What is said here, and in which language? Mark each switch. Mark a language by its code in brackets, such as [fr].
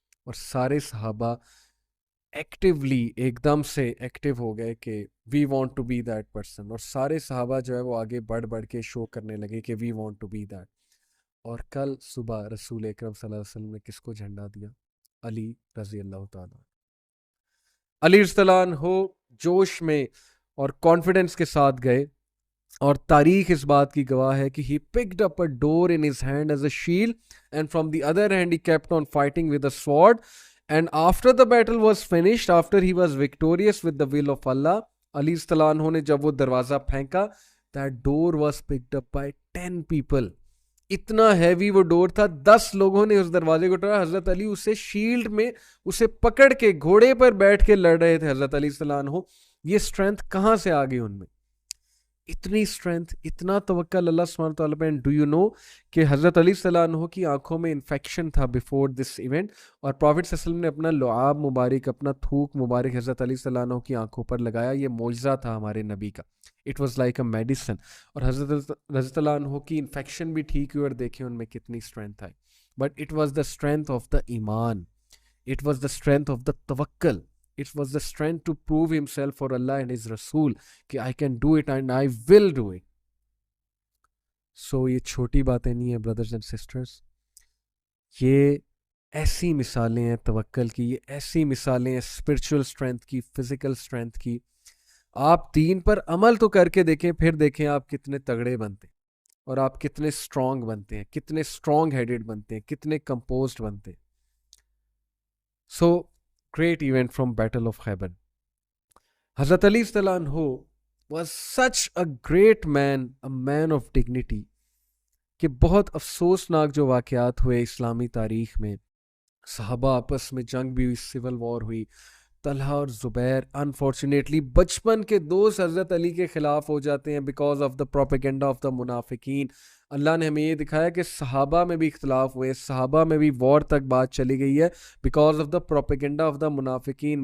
[ur] اور سارے صحابہ ایکٹیولی ایک دم سے ایکٹیو ہو گئے کہ [en] We want to be that person. [ur] اور سارے صحابہ جو ہے وہ آگے بڑھ بڑھ کے شو کرنے لگے کہ [en] We want to be that. [ur] اور کل صبح رسول اکرم صلی اللہ علیہ وسلم نے کس کو جھنڈا دیا؟ علی رضی اللہ تعالیٰ. علی رضی اللہ عنہ جوش میں اور کانفیڈنس کے ساتھ گئے, اور تاریخ اس بات کی گواہ ہے کہ [en] he picked up a door in his hand as a shield and from the other hand he kept on fighting with a sword, and after the battle was finished, after he was victorious with the will of Allah, [ur] علی رضی اللہ عنہ نے جب وہ دروازہ پھینکا, [en] that door was picked up by 10 people. [ur] اتنا heavy وہ ڈور تھا, 10 لوگوں نے اس دروازے کو ٹوڑا. حضرت علی اسے شیلڈ میں اسے پکڑ کے گھوڑے پر بیٹھ کے لڑ رہے تھے. حضرت علی صلی اللہ عنہ, یہ اسٹرینتھ کہاں سے آ گئی ان میں؟ اتنی اسٹرینتھ, اتنا توکل اللہ سبحانہ تعالیٰ پہ. [en] and do you know [ur] کہ حضرت علی صلی اللہ عنہ کی آنکھوں میں انفیکشن تھا [en] before this event, [ur] اور پروفٹ صلی اللہ علیہ وسلم نے اپنا لعاب مبارک, اپنا تھوک مبارک حضرت علی صلی اللہ عنہ کی آنکھوں پر لگایا. یہ معجزہ تھا ہمارے نبی کا. [en] It was like a medicine. [ur] اور حضرت رضی اللہ عنہ کی انفیکشن بھی ٹھیک ہوئی, اور دیکھیں ان میں کتنی strength I. [en] But it was the strength of the ایمان, it was the strength of the توکل, it was the strength to prove himself for Allah and his Rasool کہ I can do it and I will do it. [ur] So یہ چھوٹی باتیں نہیں ہیں [en] brothers and sisters, [ur] یہ ایسی مثالیں ہیں توکل کی, یہ ایسی مثالیں ہیں spiritual strength کی, physical strength کی. آپ دین پر عمل تو کر کے دیکھیں, پھر دیکھیں آپ کتنے تگڑے بنتے ہیں, اور آپ کتنے اسٹرانگ بنتے ہیں, کتنے اسٹرانگ ہیڈڈ بنتے ہیں, کتنے کمپوزڈ بنتے ہیں. [en] So great event from Battle of Khaybar. Hazrat Ali Radhiyallahu anhu was such a great man, a man of dignity, [ur] کہ بہت افسوسناک جو واقعات ہوئے اسلامی تاریخ میں. صحابہ آپس میں جنگ بھی ہوئی, سول وار ہوئی. طلحہ اور زبیر انفارچونیٹلی بچپن کے دوست حضرت علی کے خلاف ہو جاتے ہیں [en] Because of the propaganda of the منافقین. [ur] اللہ نے ہمیں یہ دکھایا کہ صحابہ میں بھی اختلاف ہوئے, صحابہ میں بھی وار تک بات چلی گئی ہے [en] Because of the propaganda of the منافقین.